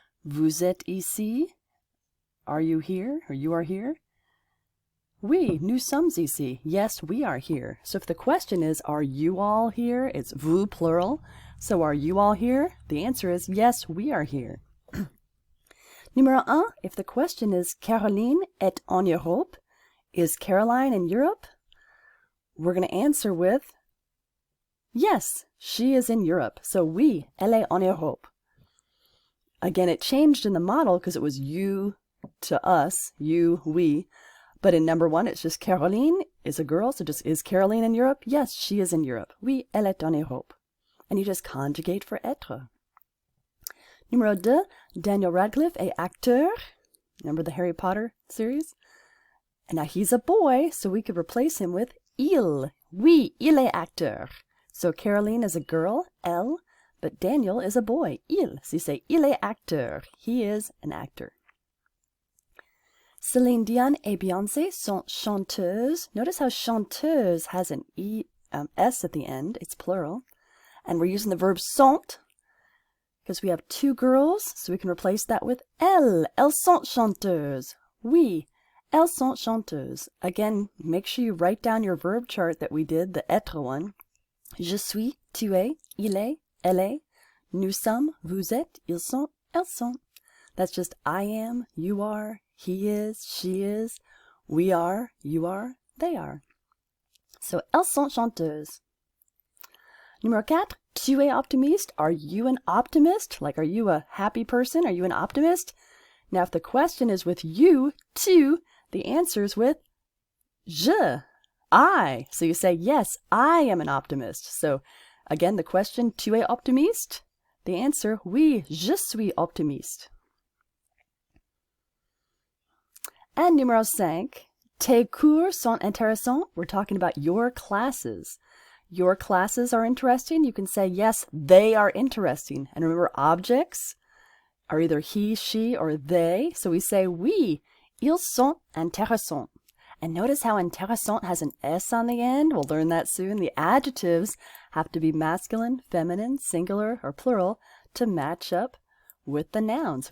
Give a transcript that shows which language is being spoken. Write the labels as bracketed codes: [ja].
[fr] Vous êtes ici? [en] Are you here? Or you are here? [fr] Oui, nous sommes ici. [en] Yes, we are here. So if the question is, are you all here? It's vous, plural. So are you all here? The answer is, yes, we are here. Numéro 1, if the question is, [fr] Caroline est en Europe? [en] Is Caroline in Europe? We're going to answer with, yes, she is in Europe. [fr] So oui, elle est en Europe. [en] Again, it changed in the model because it was you to us, you, we. But in number 1, it's just Caroline is a girl, so just is Caroline in Europe? Yes, she is in Europe. [fr] Oui, elle est en Europe. [en] And you just conjugate for être. [fr] Numéro 2, Daniel Radcliffe est acteur. [en] Remember the Harry Potter series? And now he's a boy, so we could replace him with il. [fr] Oui, il est acteur. [en] So Caroline is a girl, elle, but Daniel is a boy, il. So you say [fr] il est acteur. [en] He is an actor. [fr] Céline Dion et Beyoncé sont chanteuses. [en] Notice how chanteuse has an S at the end. It's plural. And we're using the verb sont because we have two girls, so we can replace that with elles. [fr] Elles sont chanteuses. Oui, elles sont chanteuses. [en] Again, make sure you write down your verb chart that we did, the être one. [fr] Je suis, tu es, il est, elle est. Nous sommes, vous êtes, ils sont, elles sont. [en] That's just I am, you are, he is, she is, we are, you are, they are. [fr] So, elles sont chanteuses. Numéro 4, tu es optimiste. [en] Are you an optimist? Like, are you a happy person? Are you an optimist? Now, if the question is with you, tu, the answer is with je, I. So you say, yes, I am an optimist. So, again, the question, [fr] tu es optimiste? [en] The answer, [fr] oui, je suis optimiste. And numéro 5, tes cours sont intéressants. [en] We're talking about your classes. Your classes are interesting. You can say, yes, they are interesting. And remember, objects are either he, she, or they. So we say, [fr] oui, ils sont intéressants. [en] And notice how intéressant has an S on the end. We'll learn that soon. The adjectives have to be masculine, feminine, singular, or plural to match up with the nouns.